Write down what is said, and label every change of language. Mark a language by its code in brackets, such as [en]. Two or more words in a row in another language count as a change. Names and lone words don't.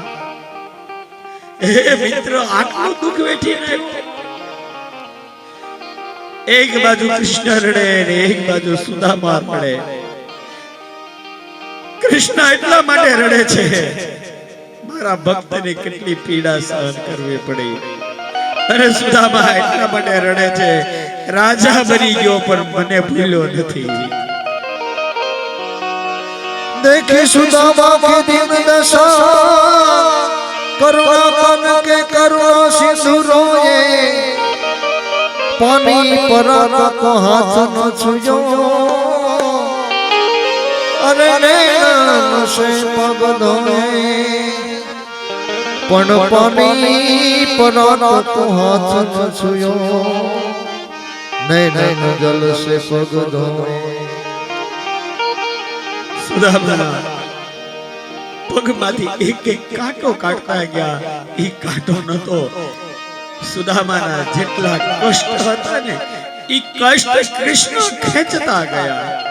[gu] હે મિત્ર, આટલું દુઃખ વેઠીને એક બાજુ કૃષ્ણ રડે ને એક બાજુ સુદામા રડે. કૃષ્ણ એટલા માટે રડે છે મારા ભક્તને કેટલી પીડા સહન કરવી પડી, અને સુદામા એટલા માટે રડે છે રાજા બની ગયો પણ મને ભૂલ્યો નથી. [hi] देखी सुदामा की दिन दशा करुणा कन के करुणा सिंधु रोए पानी पर को हाथ न छुयो अरे नैन से पग धोए पण पानी पर को हाथ न छुयो नैन जल से पग धोए. [gu] સુદામા પગમાંથી એક એક કાંટો કાઢતા ગયા. એ કાંટો નતો, સુદામાના જેટલા કષ્ટ હતા ને એ કષ્ટ કૃષ્ણ ખેંચતા ગયા.